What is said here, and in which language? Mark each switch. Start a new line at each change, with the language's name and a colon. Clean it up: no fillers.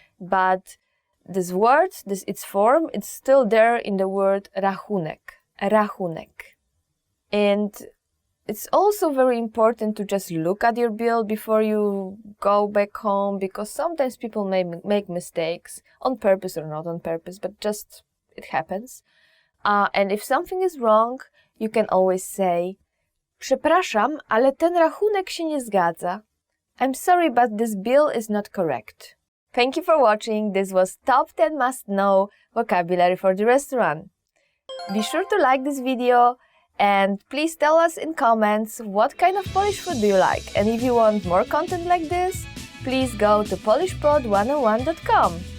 English: But this word, its form, it's still there in the word rachunek. Rachunek. And it's also very important to just look at your bill before you go back home, because sometimes people may make mistakes, on purpose or not on purpose, but just it happens. And if something is wrong, you can always say
Polish: przepraszam, ale ten rachunek się nie zgadza.
English: I'm sorry, but this bill is not correct. Thank you for watching. This was Top 10 Must Know Vocabulary for the Restaurant. Be sure to like this video and please tell us in comments what kind of Polish food do you like. And if you want more content like this, please go to polishpod101.com.